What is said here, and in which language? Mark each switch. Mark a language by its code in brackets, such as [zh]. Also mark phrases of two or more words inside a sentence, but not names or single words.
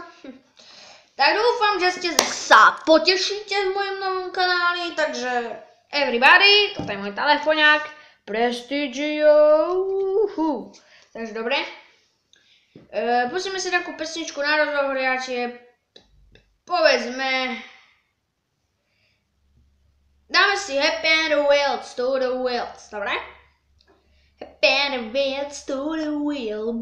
[sk] Tak dúfam, že ste sa potešíte v mojom novom kanáli, takže everybody, toto je môj telefoniak, Prestigio. Takže dobre. Pustíme si takú pesničku na rozohriatie, povedzme, dáme si Happy and the Wheels to the Wheels, dobre? Happy and the Wheels to the Wheels.